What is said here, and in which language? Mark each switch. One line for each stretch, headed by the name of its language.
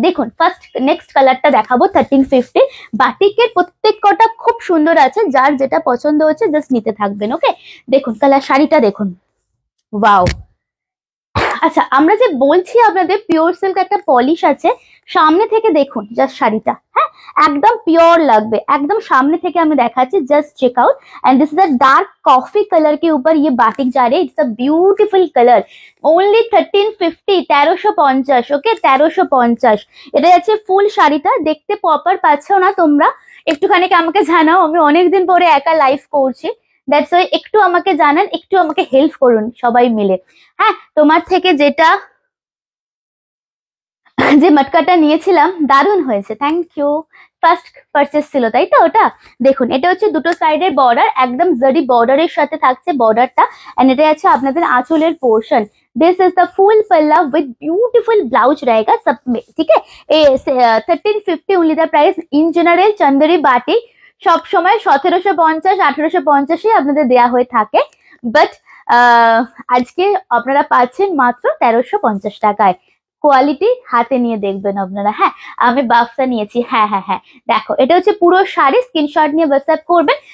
Bangla: দেখুন first next কালারটা দেখাবো 1350। বাটিকের প্রত্যেক কটা খুব সুন্দর আছে, যার যেটা পছন্দ হচ্ছে জাস্ট নিতে থাকবেন। ওকে দেখুন কালার, শাড়িটা দেখুন, ওয়াও। আচ্ছা আমরা যে বলছি আপনাদের পিওর সিল্ক একটা পলিশ আছে, সামনে থেকে দেখুন জাস্ট শাড়িটা, হ্যাঁ একদম পিওর লাগবে,
Hindi: एकदम सामने
Bangla: থেকে আমি দেখাচ্ছি,
English: Just check out.
Hindi: And this is a dark coffee colour के ऊपर ये बाटिक जा रही है।
English: it's a beautiful colour,
Hindi: only 1350 1350।
Bangla: ওকে 1350 এটা যাচ্ছে ফুল শাড়িটা। দেখতে প্রপার পাচ্ছ না তোমরা? একটুখানি আমাকে জানাও, আমি অনেকদিন পরে একা লাইভ করছি,
English: that's why
Bangla: একটু আমাকে জানান, একটু আমাকে হেল্প করুন সবাই মিলে। হ্যাঁ তোমার থেকে যেটা যে মটকাটা নিয়েছিলাম দারুণ হয়েছে, থ্যাংক ইউ। ফার্স্ট পারচেস ছিল তাই তো ওটা? দেখুন এটা হচ্ছে দুটো সাইডের বর্ডার, একদম জরি বর্ডারের সাথে থাকছে বর্ডারটা एंड এটা আছে আপনাদের আঁচলের portion.
Hindi: This is the full पल्ला विद ब्यूटीफुल ब्लाउज रहेगा सब में, ठीक है। 1350 only the price.
Bangla: In general Chanderi batik সব সময় 1750 1850-এ আপনাদের দেয়া হয়ে থাকে, বাট আজকে আপনারা পাচ্ছেন মাত্র 1350 টাকায়। কোয়ালিটি হাতে নিয়ে দেখবেন আপনারা। হ্যাঁ আমি বাফটা নিয়েছি, হ্যাঁ হ্যাঁ হ্যাঁ দেখো এটা হচ্ছে পুরো শাড়ি, স্ক্রিনশট নিয়ে হোয়াটসঅ্যাপ করবেন।